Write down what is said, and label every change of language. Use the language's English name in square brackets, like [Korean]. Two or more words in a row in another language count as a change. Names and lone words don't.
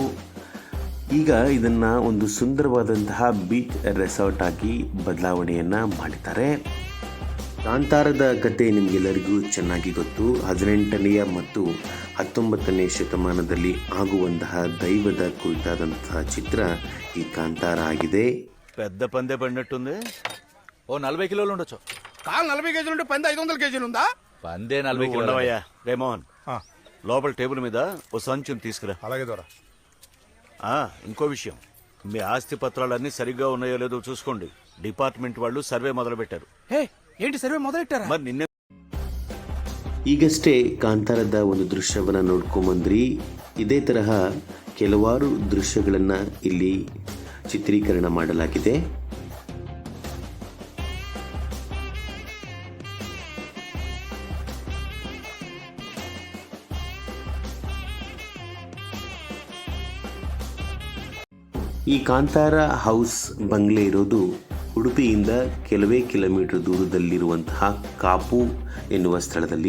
[Kannada] ಈಗ ಇದನ್ನು ಒಂದು ಸುಂದರವಾದಂತಹ ಬೀಚ್ ರೆಸಾರ್ಟ್ ಆಗಿ ಬದಲಾವಣೆಯನ್ನು ಮಾಡಿದ್ದಾರೆ. ಕಾಂತಾರದ ಕತೆ ನಿಮಗೆಲ್ಲರಿಗೂ ಚೆನ್ನಾಗಿ ಗೊತ್ತು. 18ನೇ ಮತ್ತು 19ನೇ ಶತಮಾನದಲ್ಲಿ ಆಗುವಂತಹ ದೈವದ ಕುರಿತಾದಂತಹ ಚಿತ್ರ ಈ ಕಾಂತಾರ ఆಗಿದೆ. [Telugu] పెద్ద పందే పడినట్టుంది. ఓ 40 కిలోలు ఉండొచ్చు. కాలు 40 కేజీలు ఉంటే పంది 500 కేజీలు ఉందా? పందే 40 కిలోలు. ఉండవయ్యా రేమోహన్, లోపల టేబుల్ మీద ఓ సంచుని తీసుకురా. అలాగే దొర. ఇంకో విషయం, మీ ఆస్తి పత్రాలన్నీ సరిగ్గా ఉన్నాయో లేదో చూసుకోండి. డిపార్ట్మెంట్ వాళ్ళు సర్వే మొదలు పెట్టారు. ఏంటి సర్వే మొదలెట్టారా? మరి నిన్నే [Kannada] ಈಗಷ್ಟೇ ಕಾಂತಾರದ ಒಂದು ದೃಶ್ಯವನ್ನು ನೋಡ್ಕೊಂಬಂದ್ರಿ. ಇದೇ ತರಹ ಕೆಲವಾರು ದೃಶ್ಯಗಳನ್ನು ಇಲ್ಲಿ ಚಿತ್ರೀಕರಣ ಮಾಡಲಾಗಿದೆ. ಈ ಕಾಂತಾರ ಹೌಸ್ ಬಂಗ್ಲೆ ಇರೋದು ಉಡುಪಿಯಿಂದ ಕೆಲವೇ ಕಿಲೋಮೀಟರ್ ದೂರದಲ್ಲಿರುವಂತಹ ಕಾಪು ಎನ್ನುವ ಸ್ಥಳದಲ್ಲಿ.